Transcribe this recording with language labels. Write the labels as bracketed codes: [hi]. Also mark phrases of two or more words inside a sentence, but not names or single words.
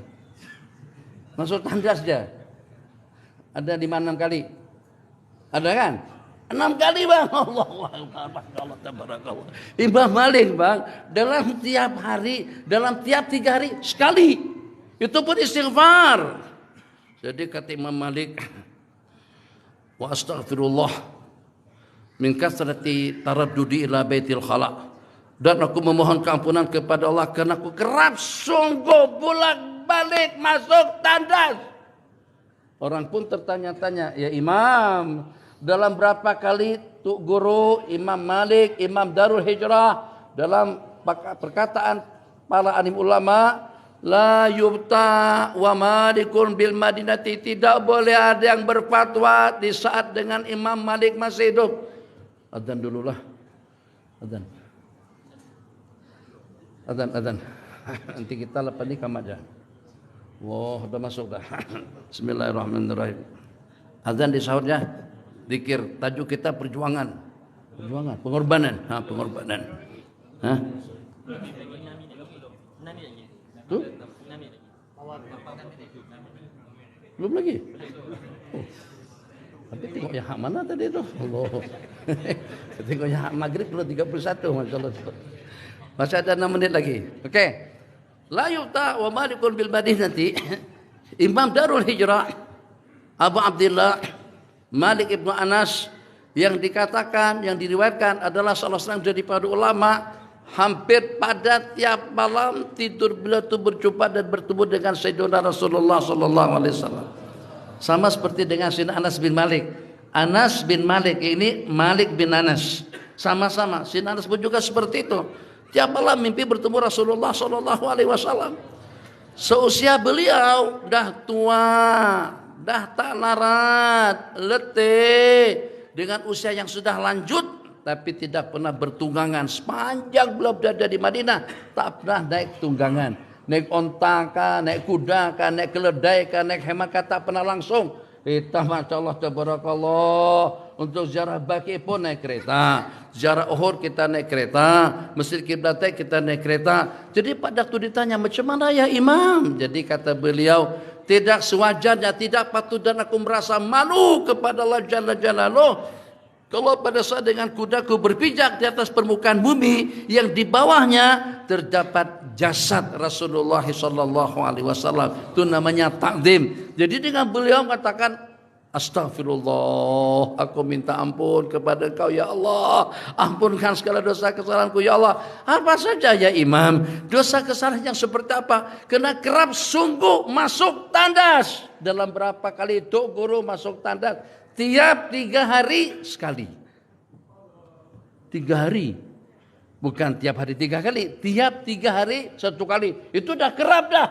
[ms] Masuk tandas dia ada 5-6 kali, ada kan? 6 kali bang. [ar] Allah tabarakallah. [ms] Imam Malik bang, dalam tiap hari, dalam tiap 3 hari sekali. Itu pun istighfar. Jadi kata Imam Malik, [ar] wa astaghfirullah min kasrati taraddudi ila baitil khala. [ms] Dan aku memohon keampunan kepada Allah karena aku kerap sungguh bolak-balik masuk tandas. Orang pun tertanya-tanya, [ar] ya Imam, [ms] dalam berapa kali Tuk Guru, Imam Malik, Imam Darul Hijrah, dalam perkataan para alim ulama, [ar] la yubta wa malikun bil madinati, [ms] tidak boleh ada yang berfatwa di saat dengan Imam Malik masih hidup. Adzan dululah. Adzan. Adzan. Nanti kita lepas ni kam aja. Wah, dah masuk dah. [ar] Bismillahirrahmanirrahim. [ms] Azan di sahur ya. Zikir tajuk kita perjuangan. Pengorbanan. Pengorbanan. Tu? Belum lagi. Oh. Tapi tengok yang hak mana tadi tu? Allah. Tengok yang hak maghrib belum 31, [ar] masya-Allah. [ms] Masih ada 6 menit lagi. Okey. [ar] La yuta wa malikun bil Madinati. [ms] Imam Darul Hijrah Abu Abdullah Malik Ibnu Anas yang dikatakan, yang diriwayatkan adalah salah seorang dari para ulama, hampir pada tiap malam tidur beliau itu berjumpa dan bertemu dengan Sayyidina Rasulullah [ar] sallallahu alaihi wasallam. [ms] Sama seperti dengan Sayyidina Anas bin Malik. Anas bin Malik ini Malik bin Anas. Sama-sama Sayyidina Anas pun juga seperti itu. Tiap malam mimpi bertemu Rasulullah [ar] sallallahu alaihi wasallam. [ms] Seusia beliau dah tua, dah tak larat, letih, dengan usia yang sudah lanjut, tapi tidak pernah bertunggangan. Sepanjang beliau berada di Madinah, tak pernah naik tunggangan. Naik onta kah, naik kuda kah, naik keledai kah, naik hemat kah, tak pernah langsung. Kita [ar] Masya Allah Tabarakallah. [ms] Untuk ziarah Baqi pun naik kereta, ziarah Uhud kita naik kereta, Masjid Qiblatain kita naik kereta. Jadi pada waktu ditanya, macam mana [ar] ya Imam? [ms] Jadi kata beliau, tidak sewajarnya, tidak patut dan aku merasa malu kepada Allah [ar] Jalla Jalaluh [ms] kalau pada saat dengan kudaku berpijak di atas permukaan bumi yang di bawahnya terdapat jasad Rasulullah [ar] sallallahu alaihi wasallam. [ms] Itu namanya takzim. Jadi dengan beliau mengatakan, Astaghfirullah, aku minta ampun kepada Engkau [ar] ya Allah, [ms] ampunkan segala dosa kesalahanku [ar] ya Allah. [ms] Apa saja [ar] ya Imam? [ms] Dosa kesalahan yang seperti apa? Kena kerap sungguh masuk tandas. Dalam berapa kali itu guru masuk tandas? Tiap 3 hari sekali. 3 hari. Bukan tiap hari 3 kali. Tiap 3 hari 1 kali. Itu dah kerap dah.